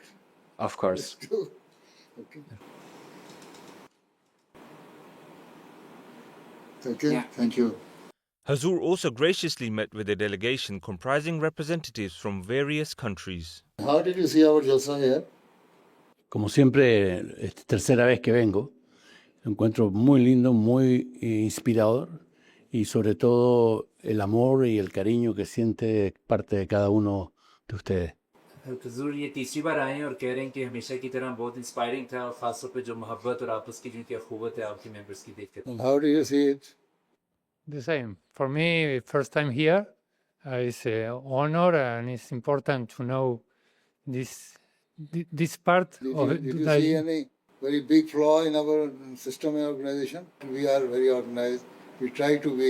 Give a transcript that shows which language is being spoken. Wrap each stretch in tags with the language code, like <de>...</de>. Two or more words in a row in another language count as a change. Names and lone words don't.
<en>Of course. Okay. Okay, yeah. Thank you. Hazoor also graciously met with a delegation comprising representatives from various countries. How did you see our Jalsa here?</en> <es>Como siempre, tercera vez que vengo, encuentro muy lindo, muy inspirador y sobre todo el amor y el cariño que siente parte de cada uno de ustedes.</es> <ur>حضور یہ تیسری بار آئے ہیں اور کہہ رہے ہیں کہ ہمیشہ کی طرح بہت انسپائرنگ تھا اور خاص طور پہ جو محبت اور آپس کی جو اخوت ہے آپ کے ممبرز کی دیکھ کر.</ur> <en>How do you see it? The same. For me, first time here, it's an honor and it's important to know this part of it. Did you see any very big flaw in our system and organization? We are very organized. We try to be</en>